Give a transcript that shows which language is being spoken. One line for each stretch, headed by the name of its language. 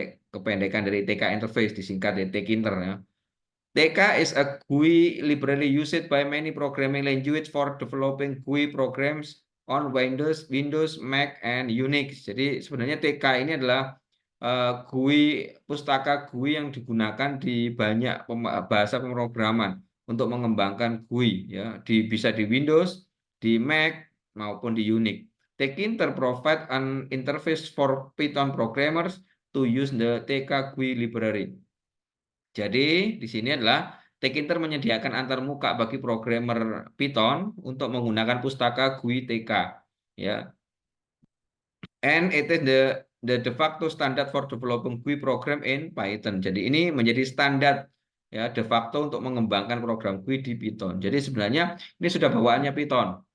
Indonesian: Kependekan dari TK interface disingkat dari Tkinter ya.
English: TK is a GUI library used by many programming language for developing GUI programs on Windows, Mac, and Unix.
Indonesian: Jadi sebenarnya TK ini adalah GUI, pustaka GUI yang digunakan di banyak bahasa pemrograman untuk mengembangkan GUI ya, bisa di Windows, di Mac maupun di Unix.
English: Tkinter provide an interface for Python programmers to use the TK GUI library.
Indonesian: Jadi di sini adalah Tkinter menyediakan antarmuka bagi programmer Python untuk menggunakan pustaka GUI TK ya.
English: And it is the de facto standard for developing GUI program in Python.
Indonesian: Jadi ini menjadi standar ya de facto untuk mengembangkan program GUI di Python. Jadi sebenarnya ini sudah bawaannya Python.